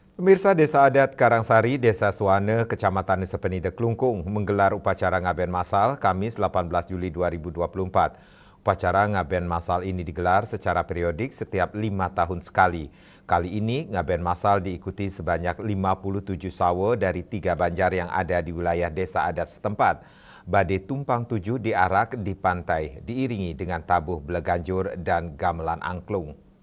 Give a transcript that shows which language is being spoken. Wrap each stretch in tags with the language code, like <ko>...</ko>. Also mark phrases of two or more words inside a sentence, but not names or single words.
<id>Pemirsa Desa Adat Karangsari, Desa Suwane, Kecamatan Nusa Penida, Klungkung menggelar upacara ngaben masal Kamis 18 Juli 2024. Upacara ngaben masal ini digelar secara periodik setiap 5 tahun sekali. Kali ini ngaben masal diikuti sebanyak 57 sawo dari 3 banjar yang ada di wilayah Desa Adat setempat. Badai tumpang 7 diarak di pantai, diiringi dengan tabuh beleganjur dan gamelan angklung.</id>